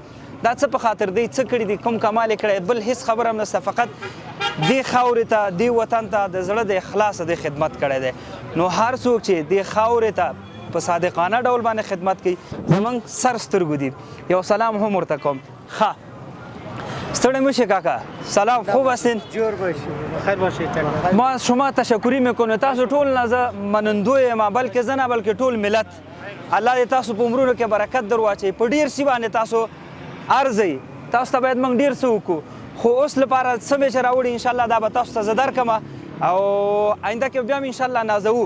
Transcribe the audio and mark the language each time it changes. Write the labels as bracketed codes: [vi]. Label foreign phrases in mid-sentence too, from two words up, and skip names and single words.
[ps] دا څه په خاطر دی څه کړي دي، کوم کمال یې کړی، بل هېڅ خبره هم نشته، فقط دې خاورې ته دې وطن ته د زړه د اخلاصه دې خدمت کړی دی. نو هر څوک چې دې خاورې ته په صادقانه ډول باندې خدمت کوي زموږ سر سترګو دي. یو سلام هم ورته کوم. ښه ستړی میشه کاکا، سلام، [fa] خوب هستین؟ جور باشید، خیر باشید. ما شما تشکری میکنم. [ps] تاسو ټول نه زه منندوی یم، بلکې زه نه بلکې ټول ملت. الله دې تاسو په عمرونو کې برکت در واچوي. په ډېر شي باندې تاسو ارزئ، تاسو ته باید موږ ډېر څه وکړو، خو اوس لپاره څه مې چې راوړي انشاءالله دا به تاسو ته زه درکړم او آینده کې بیا هم انشاءالله نازوو.